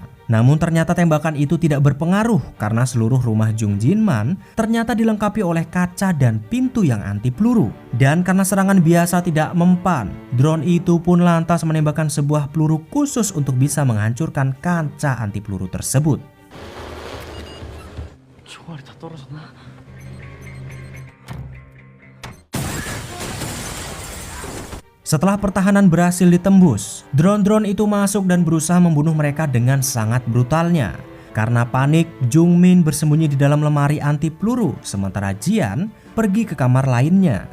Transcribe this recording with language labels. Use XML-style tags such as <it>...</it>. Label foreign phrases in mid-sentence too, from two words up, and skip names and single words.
<id>Namun ternyata tembakan itu tidak berpengaruh karena seluruh rumah Jung Jinman ternyata dilengkapi oleh kaca dan pintu yang anti peluru. Dan karena serangan biasa tidak mempan, drone itu pun lantas menembakkan sebuah peluru khusus untuk bisa menghancurkan kaca anti peluru tersebut.</id> <ko>총알이 다 떨어졌나?</ko> <id>Setelah pertahanan berhasil ditembus, drone-drone itu masuk dan berusaha membunuh mereka dengan sangat brutalnya. Karena panik, Jung Min bersembunyi di dalam lemari anti peluru, sementara Jian pergi ke kamar lainnya.</id>